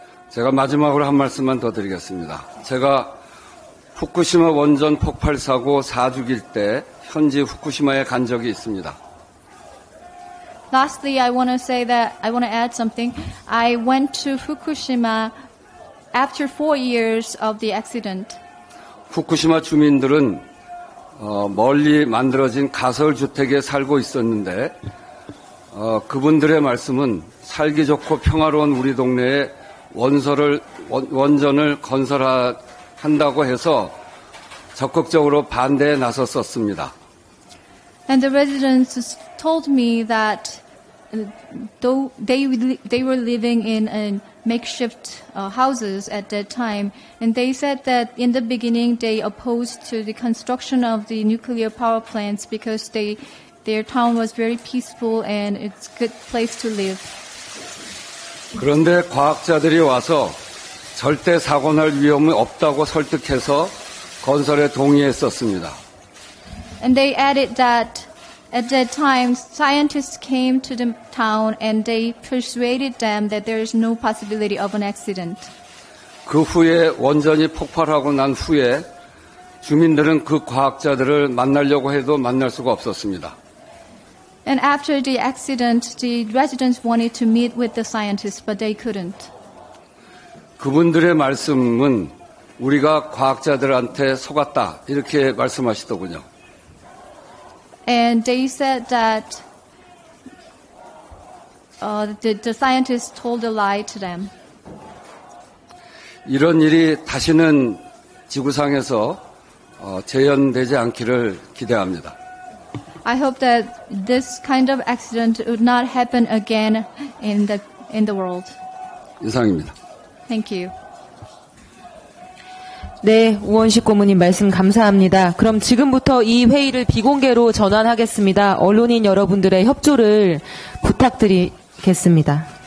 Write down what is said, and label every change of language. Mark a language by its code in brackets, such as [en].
[ko] 제가 마지막으로 한 말씀만 더 드리겠습니다. 제가 후쿠시마 원전 폭발 사고 4주기일 때 현지 후쿠시마에 간 적이 있습니다. [en] Lastly, I want to add something. I went to Fukushima after 4 years of the accident. [ko] 후쿠시마 주민들은 멀리 만들어진 가설 주택에 살고 있었는데 그분들의 말씀은 살기 좋고 평화로운 우리 동네에 원전을 건설한다고 해서 적극적으로 반대에 나섰었습니다. [en] And the residents told me that though they were living in makeshift houses at that time, and they said that in the beginning they opposed to the construction of the nuclear power plants because their town was very peaceful and it's a good place to live. [ko] 그런데 과학자들이 와서 절대 사고 날 위험이 없다고 설득해서 건설에 동의했었습니다. [en] And they added that At that time, scientists came to the town and they persuaded them that there is no possibility of an accident. [ko] 그 후에 원전이 폭발하고 난 후에 주민들은 그 과학자들을 만나려고 해도 만날 수가 없었습니다. [en] And after the accident, the residents wanted to meet with the scientists, but they couldn't. [ko] 그분들의 말씀은 우리가 과학자들한테 속았다 이렇게 말씀하시더군요. [en] And they said that the scientists told a lie to them. [ko] 이런 일이 다시는 지구상에서 재현되지 않기를 기대합니다. [en] I hope that this kind of accident would not happen again in the world. [ko] 이상입니다. [en] Thank you. [ko] 네, 우원식 고문님 말씀 감사합니다. 그럼 지금부터 이 회의를 비공개로 전환하겠습니다. 언론인 여러분들의 협조를 부탁드리겠습니다.